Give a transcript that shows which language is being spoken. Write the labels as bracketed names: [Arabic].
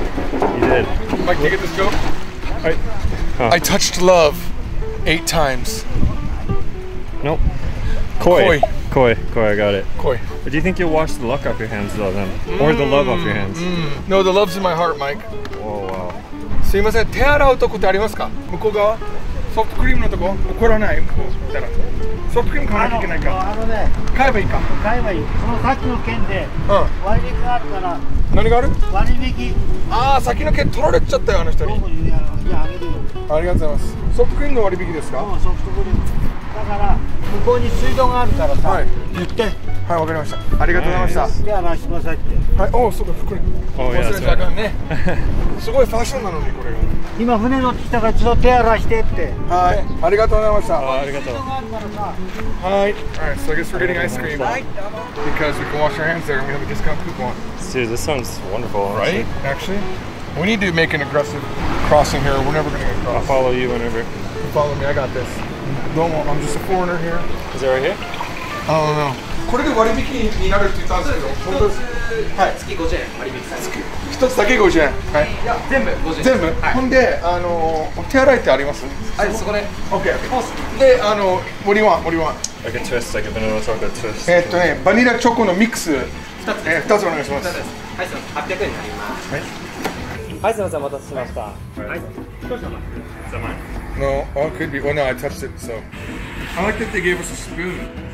[English] You did. Mike, can you get this joke? I touched love 8 times. Nope. Koi. Koi. Koi, I got it. Koi. But do you think you'll wash the luck off your hands though then? Or the love off your hands? No, the love's in my heart, Mike. Whoa. wow. [Japanese] すいません、手洗うとこってありますか？向こう側ソフトクリームのとこ怒らない？向こう行ったらソフトクリーム買わなきゃいけないか。ね、買えばいいか。買えばいい。そのさっきの件で割引があるから。何がある？割引。ああ、先の券取られちゃったよ、あの人に。いや、あげるよ。ありがとうございます。ソフトクリームの割引ですか？ソフトクリーム。だから向こうに水道があるからさ、言って。はい、わかりました。ありがとうございました。手洗わしてくださいって。はい、おお、そうか、これ。忘れちゃあかんね。すごいファッションなのに、これが。今船乗ってきたから、ちょっと手洗わしてって。はい、ありがとうございました。ありがとう。はい。 [English] Alright, so I guess we're getting ice cream because we can wash our hands there and we have a discount coupon. Dude, this sounds wonderful. Right? Actually, we need to make an aggressive crossing here. We're never going to get I'll across. follow you whenever. Follow me. I got this. Domo, I'm just a foreigner here. Is it right here? I don't know. [Japanese] これで割引になるって言ったんですけど、本当です。はい。月50円割引されます。一つだけ50円。はい。いや、全部50円。全部。ほんで、手洗いってあります？はい、そこで。 OK。 [English] で、what do you want? What do you want? Like a twist, like a vanilla chocolate twist. [Japanese] バニラチョコのミックス2つお願いします。はい、800円になります。はい。はい、すみません、お待たせしました。はい。 [English] Is that mine? No, oh, it could be. Well, no, I touched it, so. I like that they gave us a spoon.